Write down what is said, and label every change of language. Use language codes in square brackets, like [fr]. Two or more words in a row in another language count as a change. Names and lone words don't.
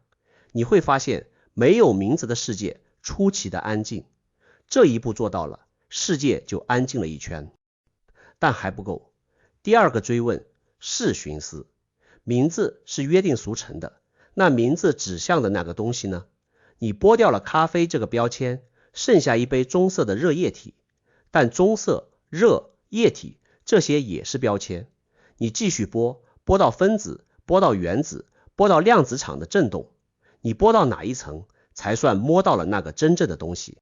[zh] 你會發現沒有名字的世界出奇的安靜。這一步做到了，世界就安靜了一圈。但還不夠。第2個追問，是尋思。名字是約定俗成的，那名字指向的那個東西呢？你剝掉了咖啡這個標籤，剩下一杯棕色的熱液體，但棕色、熱、液體這些也是標籤。你繼續剝到分子，剝到原子，剝到量子場的振動，你剝到哪一層才算摸到了那個真正的東西？